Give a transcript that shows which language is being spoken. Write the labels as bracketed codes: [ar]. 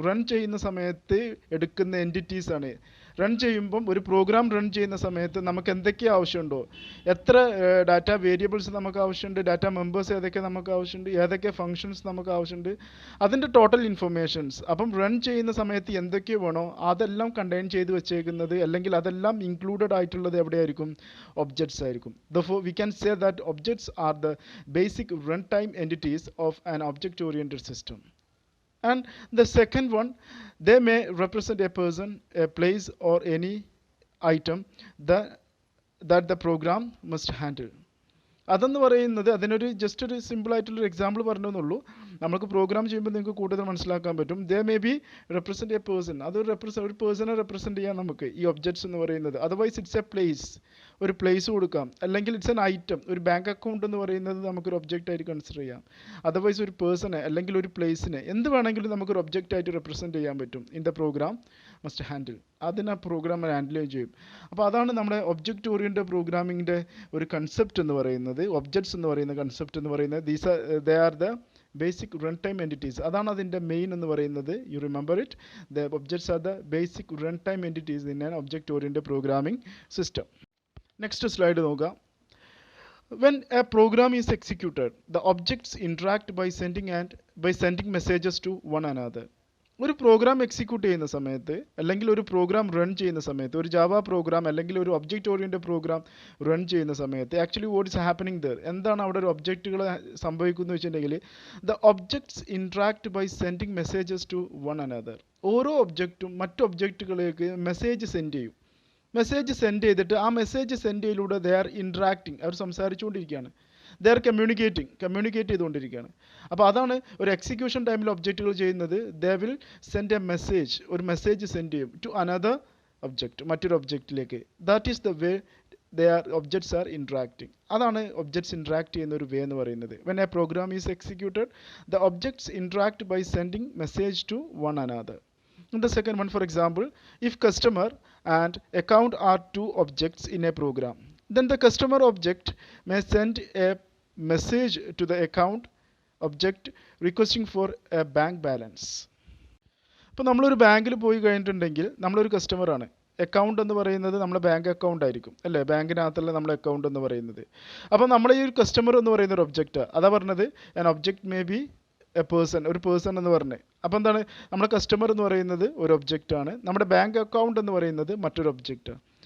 [ml] Run ചെയ്യുന്ന സമയത്ത് എടുക്കുന്ന എൻറ്റിറ്റീസ് ആണ്. റൺ ചെയ്യുമ്പം ഒരു പ്രോഗ്രാം റൺ ചെയ്യുന്ന സമയത്ത് നമുക്ക് എന്തൊക്കെ ആവശ്യമുണ്ടോ, എത്ര ഡാറ്റ വേരിയബിൾസ് നമുക്ക് ആവശ്യമുണ്ട്, ഡാറ്റ മെമ്പേഴ്സ് ഏതൊക്കെ നമുക്ക് ആവശ്യമുണ്ട്, ഏതൊക്കെ ഫങ്ഷൻസ് നമുക്ക് ആവശ്യമുണ്ട്, അതിൻ്റെ ടോട്ടൽ ഇൻഫർമേഷൻസ്. അപ്പം റൺ ചെയ്യുന്ന സമയത്ത് എന്തൊക്കെ വേണോ അതെല്ലാം കണ്ടെയ്ൻ ചെയ്ത് വെച്ചേക്കുന്നത്, അല്ലെങ്കിൽ അതെല്ലാം ഇൻക്ലൂഡഡ് ആയിട്ടുള്ളത് എവിടെയായിരിക്കും? ഒബ്ജക്ട്സ് ആയിരിക്കും. [en] Therefore we can say that objects are the basic runtime entities of an object oriented system. And the second one, they may represent a person, a place, or any item that the program must handle. [ml] അതെന്ന് പറയുന്നത് അതിനൊരു just ഒരു simple ആയിട്ടുള്ളൊരു example പറഞ്ഞെന്നുള്ളൂ. നമുക്ക് programme ചെയ്യുമ്പോൾ നിങ്ങൾക്ക് കൂടുതൽ മനസ്സിലാക്കാൻ പറ്റും. [en] They may be represent a person. [ml] ഒരു പേഴ്സണെ റെപ്രസെൻറ്റ് ചെയ്യാൻ നമുക്ക് ഈ ഒബ്ജക്ട്സ് എന്ന് പറയുന്നത്. [en] otherwise it's a place, [ml] ഒരു പ്ലേസ് കൊടുക്കാം. അല്ലെങ്കിൽ [en] it's an item, [ml] ഒരു ബാങ്ക് അക്കൗണ്ട് എന്ന് പറയുന്നത് നമുക്കൊരു ഒബ്ജക്റ്റ് ആയിട്ട് കൺസിഡർ ചെയ്യാം. അതർവൈസ് ഒരു പേഴ്സണെ അല്ലെങ്കിൽ ഒരു പ്ലേസിനെ എന്ത് വേണമെങ്കിലും നമുക്കൊരു ഒബ്ജക്റ്റ് ആയിട്ട് റെപ്രസെൻറ്റ് ചെയ്യാൻ പറ്റും. [en] in the program must handle, [ml] അതിന് ആ പ്രോഗ്രാം ഹാൻഡിൽ ചെയ്യും. അപ്പോൾ അതാണ് നമ്മുടെ ഒബ്ജക്റ്റ് ഓറിയൻറ്റഡ് പ്രോഗ്രാമിങ്ങിൻ്റെ ഒരു കൺസെപ്റ്റ് എന്ന് പറയുന്നത്. ഒബ്ജക്ട്സ് എന്ന് പറയുന്ന കൺസെപ്റ്റ് എന്ന് പറയുന്നത് [en] They are the basic run time entities. [ml] അതാണ് അതിൻ്റെ മെയിൻ എന്ന് പറയുന്നത്. [en] You remember it, the objects are the basic run time entities in an object oriented programming system. [ml] Next slide നോക്കാം. [en] When a program is executed, the objects interact by sending messages to one another. [ml] ഒരു program execute ചെയ്യുന്ന സമയത്ത് അല്ലെങ്കിൽ ഒരു program run ചെയ്യുന്ന സമയത്ത്, ഒരു Java program അല്ലെങ്കിൽ ഒരു ഒബ്ജക്റ്റ് ഓറിയൻറ്റഡ് പ്രോഗ്രാം റൺ ചെയ്യുന്ന സമയത്ത് [en] actually what is happening there, [ml] എന്താണ് അവിടെ ഒരു ഒബ്ജക്റ്റുകൾ സംഭവിക്കുന്നത് വെച്ചിട്ടുണ്ടെങ്കിൽ [en] The objects interact by sending messages to one another. [ml] ഓരോ ഒബ്ജക്റ്റും മറ്റ് ഒബ്ജക്റ്റുകളിലേക്ക് മെസ്സേജ് സെൻഡ് ചെയ്യും. മെസ്സേജ് സെൻഡ് ചെയ്തിട്ട് ആ message send ചെയ്യലൂടെ [en] they are interacting, [ml] our സംസാരിച്ചുകൊണ്ടിരിക്കുകയാണ്. They are communicate ചെയ്തുകൊണ്ടിരിക്കുകയാണ്. അപ്പോൾ അതാണ് ഒരു എക്സിക്യൂഷൻ ടൈമിൽ ഒബ്ജക്റ്റുകൾ ചെയ്യുന്നത്. [en] they will send a message, [ml] ഒരു മെസ്സേജ് സെൻഡ് ചെയ്യും [en] to another object, [ml] മറ്റൊരു ഒബ്ജക്റ്റിലേക്ക്. [en] That is the way objects are interacting. [ml] അതാണ് ഒബ്ജക്ട്സ് ഇൻട്രാക്ട് ചെയ്യുന്ന ഒരു വേ എന്ന് പറയുന്നത്. [en] When a program is executed, the objects interact by sending message to one another. The second one, for example, if customer and account are two objects in a program, then the customer object may send a message to the account object requesting for a bank balance. [ml] ഇപ്പോൾ നമ്മളൊരു ബാങ്കിൽ പോയി കഴിഞ്ഞിട്ടുണ്ടെങ്കിൽ നമ്മളൊരു കസ്റ്റമറാണ്. Account എന്ന് പറയുന്നത് നമ്മുടെ ബാങ്ക് അക്കൗണ്ട് ആയിരിക്കും അല്ലേ, ബാങ്കിനകത്തുള്ള നമ്മുടെ അക്കൗണ്ട് എന്ന് പറയുന്നത്. അപ്പോൾ നമ്മളെ ഈ ഒരു കസ്റ്റമർ എന്ന് പറയുന്ന ഒരു ഒബ്ജക്റ്റ്, അതാ പറഞ്ഞത് [en] an object may be a person, [ml] ഒരു പേഴ്സൺ എന്ന് പറഞ്ഞത്. അപ്പോൾ എന്താണ്, നമ്മുടെ കസ്റ്റമർ എന്ന് പറയുന്നത് ഒരു ഒബ്ജക്റ്റാണ്, നമ്മുടെ ബാങ്ക് അക്കൗണ്ട് എന്ന് പറയുന്നത് മറ്റൊരു ഒബ്ജക്റ്റാണ്.